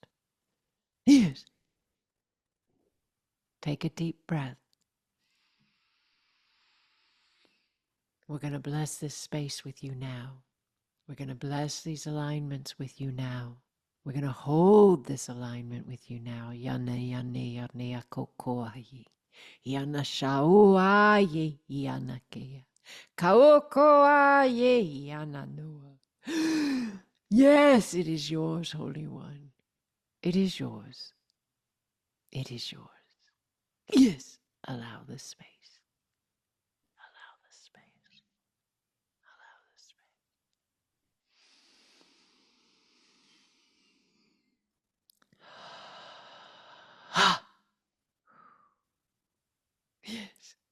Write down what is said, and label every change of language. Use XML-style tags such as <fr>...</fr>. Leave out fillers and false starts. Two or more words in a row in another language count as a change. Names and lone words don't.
<en>Yes. Take a deep breath. We're going to bless this space with you now. We're going to bless these alignments with you now. We're going to hold this alignment with you now. Yana yane yane akokoai. Yana shauai yana kea. Kaokoai yana noa. Yes, it is yours, Holy One. It is yours. It is yours. Yes. Allow the space. Allow the space. Allow the space. Yes.</en>